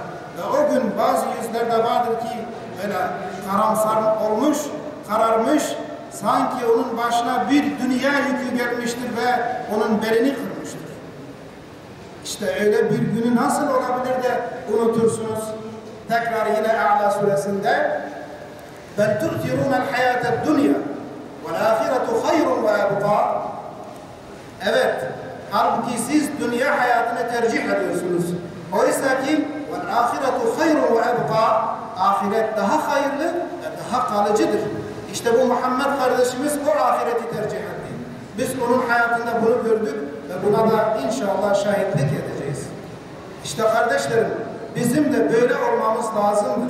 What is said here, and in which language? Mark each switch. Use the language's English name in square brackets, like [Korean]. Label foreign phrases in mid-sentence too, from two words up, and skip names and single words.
[Turkish] Ve o gün bazı yüzlerde vardır ki böyle karamsar olmuş, kararmış, sanki onun başına bir dünya yükü gelmiştir ve onun belini kırmıştır. İşte öyle bir günü nasıl olabilir de unutursunuz? Tekrar yine A'la suresinde [Arabic] بَلْ تُؤْتِرُونَ الْحَيَاةَ الدُّنْيَا وَالْآخِرَةُ خَيْرٌ وَأَبْقَى. [Turkish] Evet, halbuki siz dünya hayatını tercih ediyorsunuz. Oysa ki [Arabic] وَالْآخِرَةُ خَيْرٌ وَأَبْقَى. [Turkish] Ahiret daha hayırlı ve daha kalıcıdır. İşte bu Muhammed kardeşimiz o ahireti tercih etti. Biz onun hayatında bunu gördük ve buna da inşallah şahitlik edeceğiz. İşte kardeşlerim, bizim de böyle olmamız lazımdır.